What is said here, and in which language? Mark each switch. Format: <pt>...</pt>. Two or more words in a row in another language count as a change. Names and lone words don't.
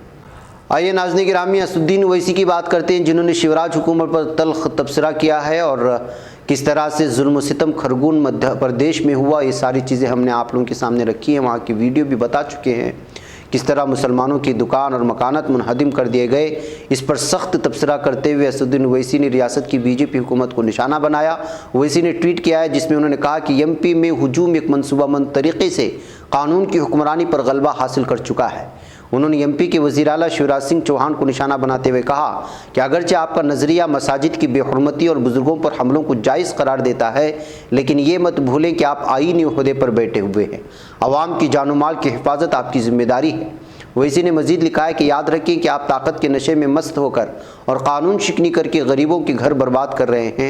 <ur>آئیے ناظرین گرامی، اسدالدین اویسی کی بات کرتے ہیں، جنہوں نے شیوراج حکومت پر تلخ تبصرہ کیا ہے اور کس طرح سے ظلم و ستم کھرگون مدھیہ پردیش میں ہوا، یہ ساری چیزیں ہم نے آپ لوگوں کے سامنے رکھی ہیں، وہاں کی ویڈیو بھی بتا چکے ہیں، کس طرح مسلمانوں کی دکان اور مکانات منہدم کر دیے گئے۔ اس پر سخت تبصرہ کرتے ہوئے اسدالدین اویسی نے ریاست کی بی جے پی حکومت کو نشانہ بنایا۔ اویسی نے ٹویٹ کیا ہے جس میں انہوں نے کہا کہ ایم پی میں ہجوم ایک منصوبہ بند طریقے سے قانون کی حکمرانی پر غلبہ حاصل کر چکا ہے۔ انہوں نے ایم پی کے وزیر اعلیٰ شیوراج سنگھ چوہان کو نشانہ بناتے ہوئے کہا کہ اگرچہ آپ کا نظریہ مساجد کی بے حرمتی اور بزرگوں پر حملوں کو جائز قرار دیتا ہے، لیکن یہ مت بھولیں کہ آپ آئینی عہدے پر بیٹھے ہوئے ہیں، عوام کی جان و مال کی حفاظت آپ کی ذمہ داری ہے۔ اویسی نے مزید لکھا ہے کہ یاد رکھیں کہ آپ طاقت کے نشے میں مست ہو کر اور قانون شکنی کر کے غریبوں کے گھر برباد کر رہے ہیں۔</ur>